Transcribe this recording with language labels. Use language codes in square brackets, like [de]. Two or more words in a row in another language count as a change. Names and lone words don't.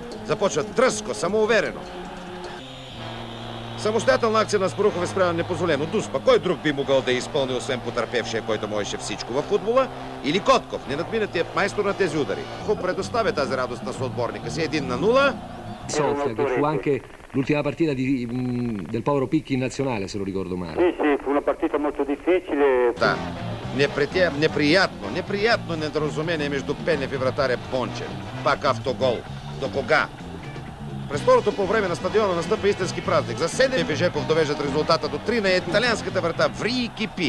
[bg] Започват дръзко, самоуверено. Самостоятелна акция на Спарухов е спряна непозволено. Дуспа, кой друг би могъл да изпълни, освен потърпевшия, който можеше всичко във футбола? Или Котков, ненадминатият майстор на тези удари. Хуп предоставя тази радост на съотборника си 1-0. [it] Sofia, che fu anche l'ultima partita del povero Picchi in nazionale, se lo ricordo male. Sì, fu una partita molto difficile. [bg] Да, неприятно недоразумение между Пенев и вратаря Бончев. Пак автогол. До кога? През второто по време на стадиона настъпа истински празник. За 7 Бежеков довеждат резултата до 3 на италианската врата ври и кипи.